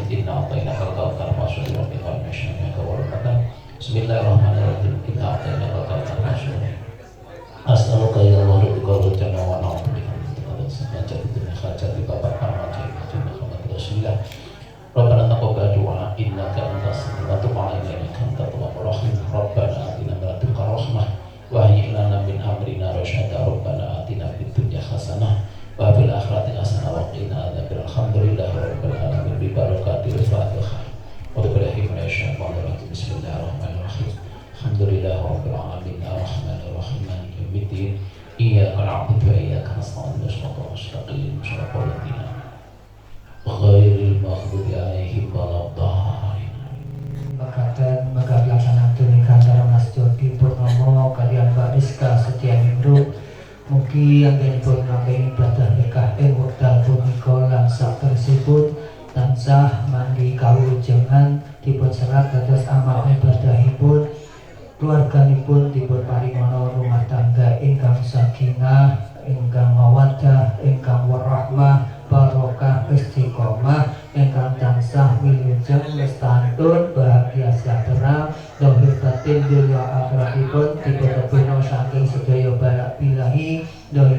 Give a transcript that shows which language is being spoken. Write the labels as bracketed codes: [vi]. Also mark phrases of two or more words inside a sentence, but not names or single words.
[ar] إنا أعطيناك الكوثر فصل لربك وانحر. بسم الله الرحمن الرحيم. إنا أعطيناك الكوثر فصل. أسألك يا الله بقول الجنة ونعوذ بك من حاجة Bapak Parmanto محمد رسول الله. ربنا تقبل الدعاء إنك أنت السميع الدعاء إنك أنت التواب الرحيم. ربنا آتنا من لدنك رحمة وهيئ لنا من أمرنا رشدا. ربنا آتنا في الدنيا حسنة وفي الآخرة حسنة وقنا عذاب النار. الحمد لله رب العالمين ببركة الفاتحة. وبالله من الشيطان الرجيم. بسم الله الرحمن الرحيم. الحمد لله رب العالمين الرحمن الرحيم مالك يوم الدين. إياك نعبد وإياك نستعين اهدنا الصراط المستقيم غير المغضوب عليهم ولا الضالين. [jv] Makaten maka pelaksanaan nikah antara Mas Jody Purnomo kalian Mbak Rizka Setianingrum. Mugi anggenipun nampi ibadah nikah ing wekdal punika lan satersipun tansah manggi kawujengan dipun serat dados amal ibadahipun keluarganipun dipun paringana rumah tangga ingkang sakinah, ingkang mawaddah, ingkang warahmah, barokah, istiqomah, ingkang tansah wilujeng lestantun bahagia sejahtera lahir batin dunya akhiratipun dipun tebino saking sedaya balak bilahi